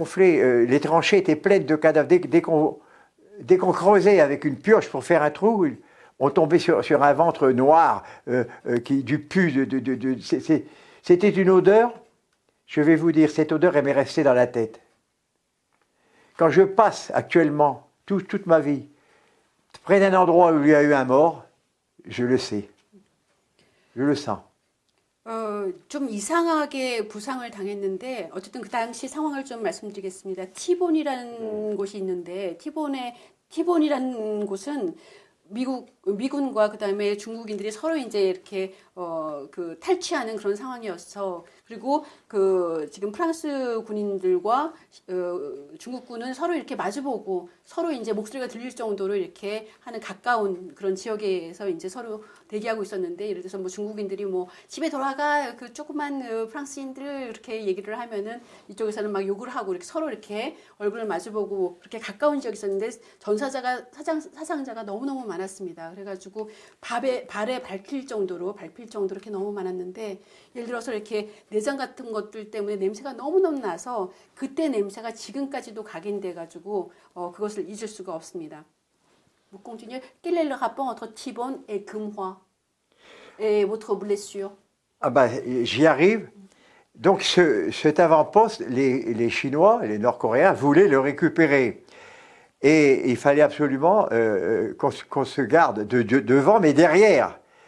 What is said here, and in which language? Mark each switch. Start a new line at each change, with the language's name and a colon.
French: Les tranchées étaient pleines de cadavres. Dès qu'on creusait avec une pioche pour faire un trou, on tombait sur un ventre noir, du pu. C'était une odeur. Je vais vous dire, cette odeur, elle m'est restée dans la tête. Quand je passe actuellement, toute ma vie, près d'un endroit où il y a eu un mort, je le sais. Je le sens.
Korean: 좀 이상하게 부상을 당했는데 어쨌든 그 당시 상황을 좀 말씀드리겠습니다. 티본이라는 곳이 있는데 티본이라는 곳은 미군과 그다음에 중국인들이 서로 이제 이렇게 그 탈취하는 그런 상황이었어. 그리고 그 지금 프랑스 군인들과 중국군은 서로 이렇게 마주보고 서로 이제 목소리가 들릴 정도로 이렇게 하는 가까운 그런 지역에서 이제 서로 대기하고 있었는데, 예를 들어서 뭐 중국인들이 뭐 집에 돌아가 그 조그만 프랑스인들 이렇게 얘기를 하면은 이쪽에서는 막 욕을 하고 이렇게 서로 이렇게 얼굴을 마주보고 그렇게 가까운 지역이 있었는데 사상자가 너무너무 많았습니다. 그래가지고 발에 밟힐 정도로 이렇게 너무 많았는데, 예를 들어서 이렇게 내장 같은 것들 때문에 냄새가 너무너무 나서 그때 냄새가 지금까지도 각인돼가지고 그것을 잊을 수가 없습니다.
French: Vous continuez. Quel est le rapport entre T-Bone et Kumhwa et votre blessure? Ah ben, j'y arrive. Donc cet avant-poste, les Chinois, les Nord-Coréens voulaient le récupérer. Et il fallait absolument qu'on se garde devant, mais derrière.